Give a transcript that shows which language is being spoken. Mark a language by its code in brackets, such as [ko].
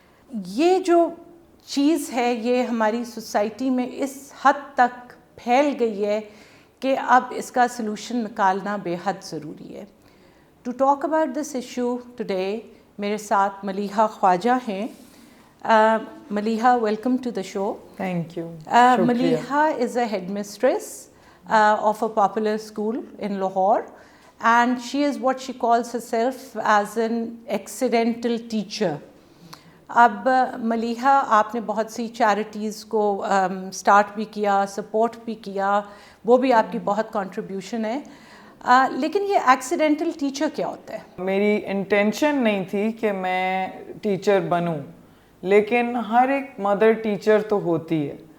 [ur] یہ جو چیز ہے یہ ہماری سوسائٹی میں اس حد تک پھیل گئی ہے کہ اب اس کا سلوشن نکالنا بے حد ضروری ہے. [en] to talk about this issue today [ur] میرے ساتھ ملیحہ خواجہ ہیں. [en] Maleeha, welcome to the show. Thank you. Maleeha is a head mistress of a popular school in Lahore, and she is what she calls herself as an accidental teacher. [ur] اب ملیحہ آپ نے بہت سی charities کو start بھی کیا, سپورٹ بھی کیا, وہ بھی آپ کی بہت کنٹریبیوشن ہے, لیکن یہ ایکسیڈنٹل ٹیچر کیا ہوتا ہے؟ میری انٹینشن نہیں تھی کہ میں ٹیچر بنوں, لیکن ہر ایک مدر ٹیچر تو ہوتی ہے.